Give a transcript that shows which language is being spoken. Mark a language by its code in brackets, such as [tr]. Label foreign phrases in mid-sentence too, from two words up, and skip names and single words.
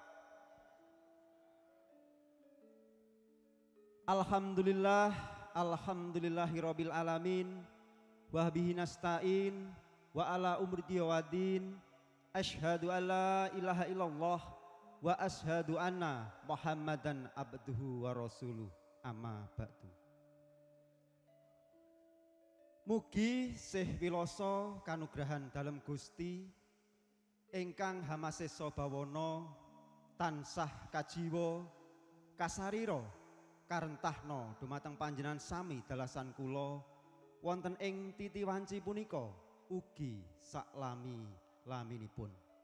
[ar] الحمد لله، الحمد لله رب العالمين، وبه نستعين، وعلى أمر ودين، أشهد أن لا إله إلا الله، وأشهد أن محمدا عبده ورسوله. أما بعد. [jv] Mugi sih wiloso kanugrahan dalem Gusti ingkang hamasesa bawana tansah kajiwa kasarira karentahna dumateng panjenengan sami dalasan kula wonten ing titi wanci punika ugi saklami-laminipun.